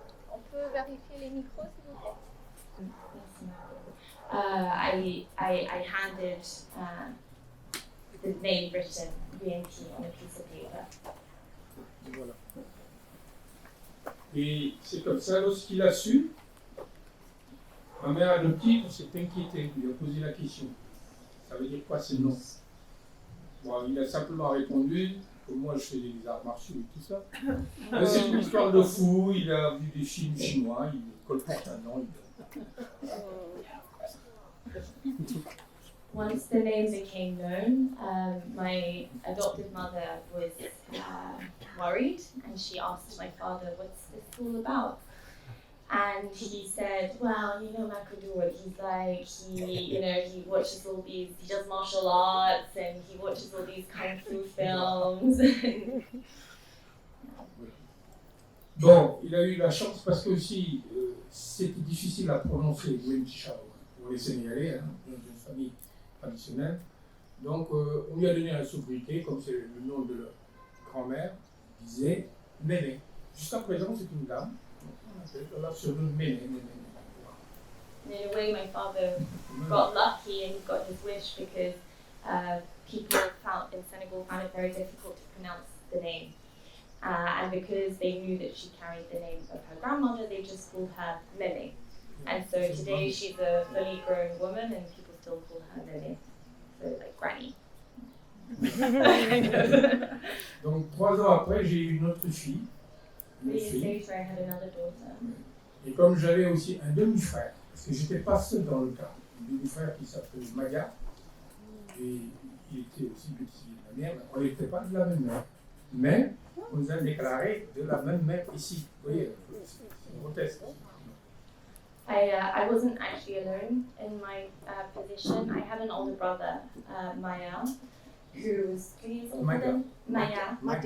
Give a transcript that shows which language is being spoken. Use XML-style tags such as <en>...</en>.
<fr>On peut vérifier les micros, s'il vous plaît?</fr> <en>I handed the name written VNT on a piece of paper.</en> <fr>Voilà. Et c'est comme ça, lorsqu'il a su, ma mère adoptive s'est inquiétée, lui a posé la question. Ça veut dire quoi ce nom? Bon, il a simplement répondu que moi je faisais des arts martiaux et tout ça. Mais c'est une histoire de fou, il a vu des films chinois, il colporte un nom.</fr> <en>Once the name became known, my adoptive mother was worried, and she asked my father, what's this all about? And he said, well, Macodou, what he's like, he watches all these, he does martial arts and he watches all these kung fu films.</en> <fr>Bon, il a eu la chance parce que aussi, c'était difficile à prononcer, Nguyen pour les Sénégalais, dans une famille traditionnelle. Donc, on lui a donné la sobriquet, comme c'est le nom de leur grand-mère, disait Néné. Jusqu'à présent, c'est une dame. On l'a surnommée Néné.</fr> <en>In a way, my father got lucky and he got his wish because people in Senegal found it very difficult to pronounce the name. And because they knew that she carried the name of her grandmother, they just called her Néné. And so today she's a fully grown woman and people still call her Néné. So like granny.</en> <fr>Donc 3 ans après, j'ai eu une autre fille.</fr> <en>3 years later, I had another daughter.</en> <fr>Et comme j'avais aussi un demi-frère, parce que j'étais pas seul dans le cas, un demi-frère qui s'appelait Maya, et il était aussi petit de la mère, on n'était pas de la même mère. Mais on nous a déclaré de la même mère ici. Vous voyez, c'est grotesque.</fr> <en>I wasn't actually alone in my position. I had an older brother, Maya, who was 3 years older than Maya.</en>